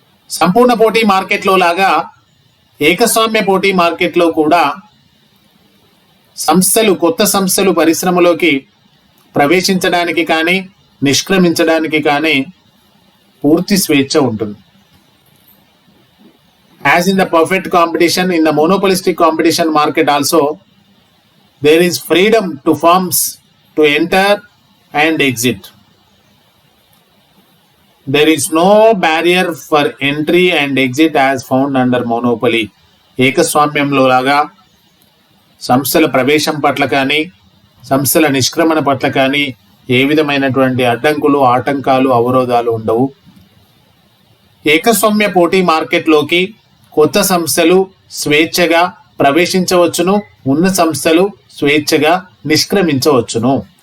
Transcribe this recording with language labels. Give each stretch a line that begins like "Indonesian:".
Telugu: సంపూర్ణ పోటీ మార్కెట్లో లాగా ఏకస్వామ్య పోటీ మార్కెట్లో కూడా కొత్త సంస్థలు పరిశ్రమలోకి ప్రవేశించడానికి కానీ నిష్క్రమించడానికి కానీ పూర్తి స్వేచ్ఛ ఉంటుంది.
English: As in the perfect competition, in the monopolistic competition market also, there is freedom to firms to enter and exit. There is no barrier for entry and exit as found under monopoly.
Telugu: ఏకస్వామ్యంలో లాగా సంస్థల ప్రవేశం పట్ల కానీ సంస్థల నిష్క్రమణ పట్ల కానీ ఏ విధమైనటువంటి అడ్డంకులు, ఆటంకాలు, అవరోధాలు ఉండవు. ఏకస్వామ్య పోటీ మార్కెట్లోకి కొత్త సంస్థలు స్వేచ్ఛగా ప్రవేశించవచ్చును, ఉన్న సంస్థలు స్వేచ్ఛగా నిష్క్రమించవచ్చును.